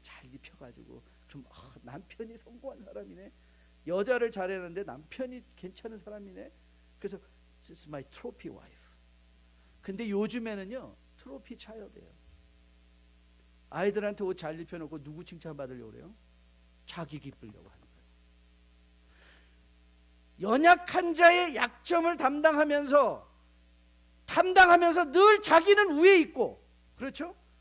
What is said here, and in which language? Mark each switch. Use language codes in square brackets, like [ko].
[ko] 잘 입혀가지고. 그럼 남편이 성공한 사람이네. 여자를 잘했는데 남편이 괜찮은 사람이네. [en] 그래서 This is my trophy wife. [ko] 근데 요즘에는요 트로피 차일드예요. 아이들한테 옷 잘 입혀놓고 누구 칭찬받으려고 그래요? 자기 기쁘려고 하는 거예요. 연약한 자의 약점을 담당하면서 늘 자기는 위에 있고, 그렇죠?